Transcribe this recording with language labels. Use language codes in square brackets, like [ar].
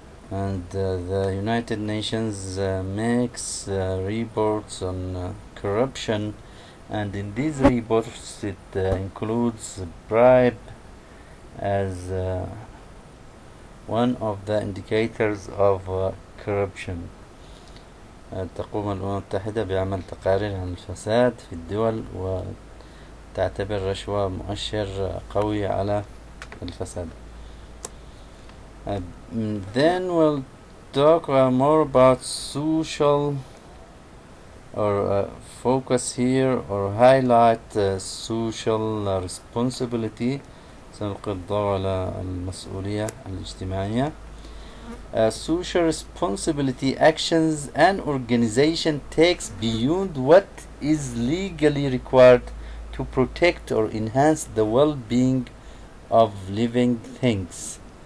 [en] And the United Nations makes reports on corruption, and in these reports it includes bribe as one of the indicators of corruption. [ar] تقوم الأمم المتحدة بعمل تقارير عن الفساد في الدول وتعتبر الرشوة مؤشر قوي على الفساد. [en] Then we'll talk more about social, or focus here or highlight social responsibility. [ar] سنلقي الضوء على المسؤولية الاجتماعية. [en] Social responsibility actions an organization takes beyond what is legally required to protect or enhance the well-being of living things.